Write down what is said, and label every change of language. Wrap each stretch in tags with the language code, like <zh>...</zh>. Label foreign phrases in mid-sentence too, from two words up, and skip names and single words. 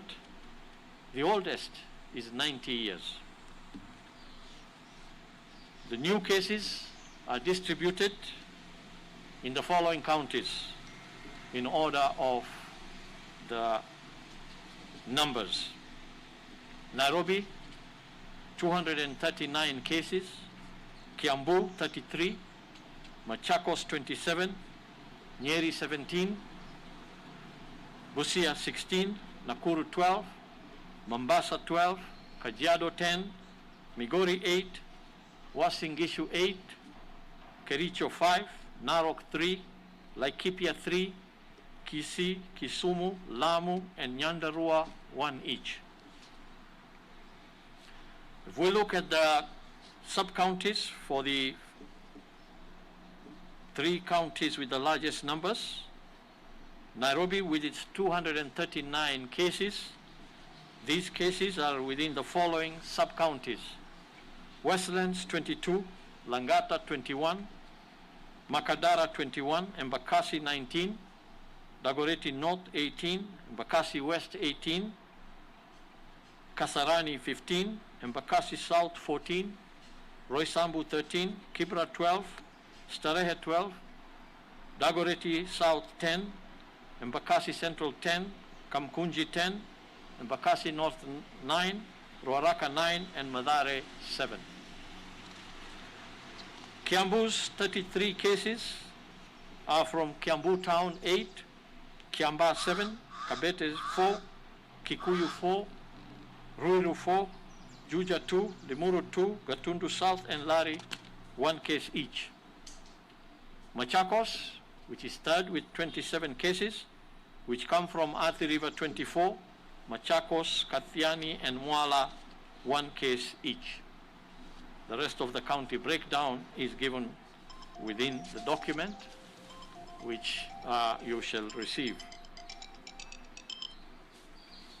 <en>The oldest is 90 years. The new cases are distributed in the following counties in order of the numbers. Nairobi, 239 cases. Kiambu, 33. Machakos, 27. Nyeri, 17. Busia, 16. Nakuru, 12. Mombasa, 12. Kajiado, 10. Migori, 8. Uasin Gishu, 8. Kericho, 5. Narok, 3. Laikipia, 3. Kisii, Kisumu, Lamu, and Nyandarua, 1 each. If we look at the sub-counties for the 3 counties with the largest numbers, Nairobi with its 239 cases, these cases are within the following sub-counties: Westlands 22, Langata 21, Makadara 21, Embakasi 19, Dagoretti North 18, Embakasi West 18, Kasarani 15, Embakasi South 14, Roysambu 13, Kibra 12, Starehe 12, Dagoretti South 10, Embakasi Central 10, Kamkunji 10, Embakasi North 9, Ruaraka 9, and Mathare 7. Kiambu's 33 cases are from Kiambu Town 8, Kiamba 7, Kabete 4, Kikuyu 4, Ruiru 4, Juja 2, Limuru 2, Gatundu South, and Lari 1 case each. Machakos, which is third with 27 cases, which come from Athi River 24, Machakos, Kathiani, and Mwala 1 case each. The rest of the county breakdown is given within the document, which you shall receive.</en>